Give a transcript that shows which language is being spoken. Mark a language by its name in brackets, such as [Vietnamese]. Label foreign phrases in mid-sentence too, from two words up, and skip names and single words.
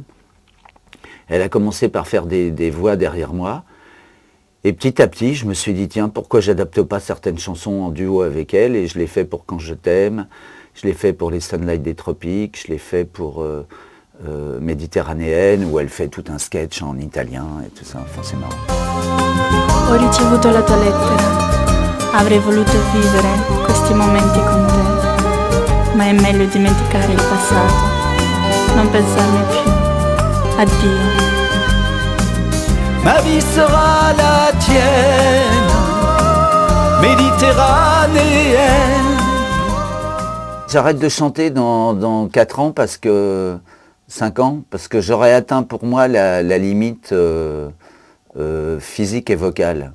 [French] Elle a commencé par faire des voix derrière moi et petit à petit je me suis dit tiens pourquoi j'adapte pas certaines chansons en duo avec elle, et je l'ai fait pour Quand je t'aime, je l'ai fait pour Les Sunlight des Tropiques, je l'ai fait pour Méditerranéenne où elle fait tout un sketch en italien et tout ça, enfin c'est marrant. [Italian] Ho ricevuto la tua lettera. Avrei voluto vivere questi momenti con te, ma è meglio dimenticare il passato, non pensarmi più. Addio. [French] Ma vie sera la tienne, méditerranéenne. J'arrête de chanter dans 4 ans, 5 ans, parce que j'aurais atteint pour moi la limite physique et vocale.